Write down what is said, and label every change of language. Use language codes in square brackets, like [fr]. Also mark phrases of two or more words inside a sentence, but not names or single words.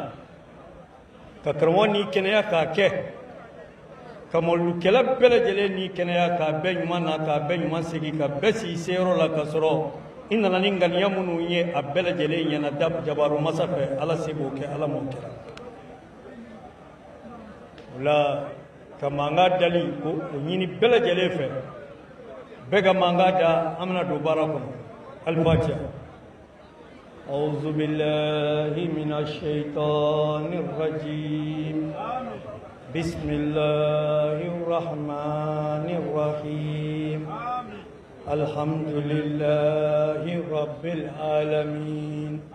[bm] ka karamɔgɔ ni kɛnɛya k'a kɛ ka mawludukɛla bɛɛ lajɛlen ni kɛnɛya k'a bɛɛ ɲuman na k'a bɛɛ ɲuman segin ka bɛɛ sigi seyɔrɔ la ka sɔrɔ i nana ni ŋaniya minnu ye a bɛɛ lajɛlen ɲɛna jabaru masa fɛ ala se k'o kɛ ala m'o kɛra o la ka mankan dali ko o ɲini bɛɛ lajɛlen fɛ bɛɛ ka mankan da an bɛna don baara kɔnɔ alifatiha [ar] أعوذ بالله من الشيطان الرجيم بسم الله الرحمن الرحيم الحمد لله رب العالمين